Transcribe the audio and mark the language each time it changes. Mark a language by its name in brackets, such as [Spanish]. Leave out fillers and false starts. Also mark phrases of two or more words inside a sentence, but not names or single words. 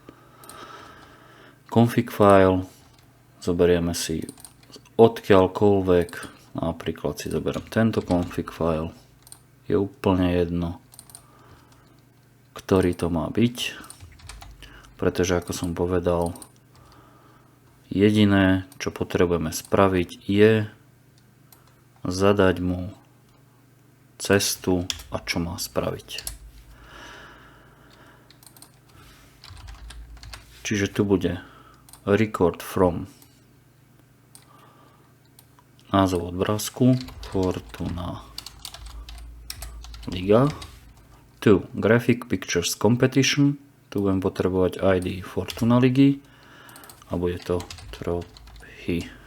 [English] Config file [Slovak] zoberieme si odkiaľkoľvek, napríklad si zoberiem tento [English] config file, [Slovak] je úplne jedno, ktorý to má byť, pretože ako som povedal, jediné, čo potrebujeme spraviť, je zadať mu cestu a čo má spraviť. Čiže tu bude [English] record from [Slovak] názov obrázku Fortuna Liga, tu [English] Graphic Pictures Competition, [Slovak] tu budem potrebovať ID Fortuna Ligy a bude to trofy.